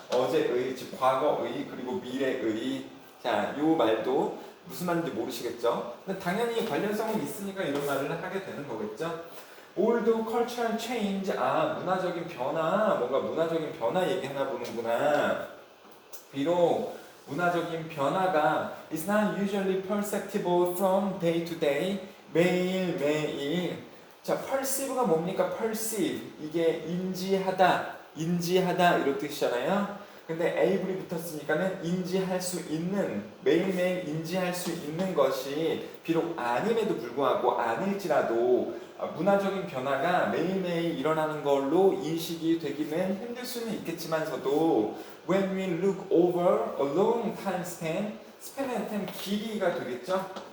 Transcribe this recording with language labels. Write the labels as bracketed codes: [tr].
[ko] 어제의, 즉 과거의, 그리고 미래의. 자, 요 말도 무슨 말인지 모르시겠죠? 근데 당연히 관련성은 있으니까 이런 말을 하게 되는 거겠죠? [en] Old cultural change, [ko] 아 문화적인 변화, 뭔가 문화적인 변화 얘기하나 보는구나. 비록 문화적인 변화가 [en] is not usually perceptible from day to day, [ko] 매일매일. 자, perceive가 뭡니까? [en] perceive. [ko] 이게 인지하다 이런 뜻이잖아요. 근데 able이 붙었으니까는 인지할 수 있는, 매일매일 인지할 수 있는 것이 비록 아님에도 불구하고 아닐지라도 문화적인 변화가 매일매일 일어나는 걸로 인식이 되기는 힘들 수는 있겠지만서도 [en] when we look over a long time span, [ko] span은 길이가 되겠죠?